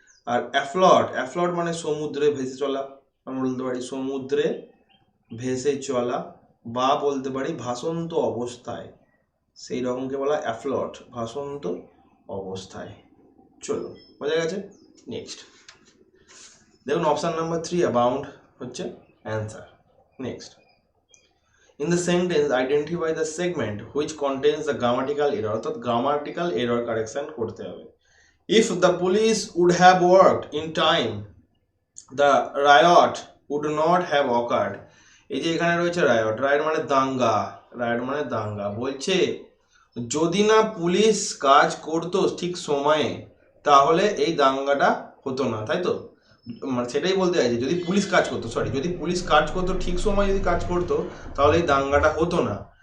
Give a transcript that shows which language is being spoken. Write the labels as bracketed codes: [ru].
[bn] আর অ্যাফ্লট মানে সমুদ্রে ভেসে চলা, আমরা বলতে পারি সমুদ্রে ভেসে চলা, বা বলতে পারি ভাসন্ত অবস্থায়, সেই রকমকে বলা অ্যাফ্লট, ভাসন্ত অবস্থায়। চলো, বোঝা গেছে। নেক্সট দেখুন, অপশান নাম্বার 3 অ্যাবাউন্ড হচ্ছে answer. [en] next, in the sentence identify the segment which contains the grammatical error, [bn] অর্থাৎ [en] grammatical error correction [bn] করতে হবে। [en] if the police would have worked in time the riot would not have occurred। [bn] এই যে এখানে রয়েছে riot, riot মানে দাঙ্গা, riot মানে দাঙ্গা। বলছে যদি না পুলিশ কাজ করতো ঠিক সময়ে তাহলে এই দাঙ্গাটা হতো না, তাই তো। মানে সেটাই বলতে চাইছি, যদি পুলিশ কাজ করতো, যদি পুলিশ কাজ করতো ঠিক সময়, যদি কাজ করতো তাহলে এই দাঙ্গাটা হতো না।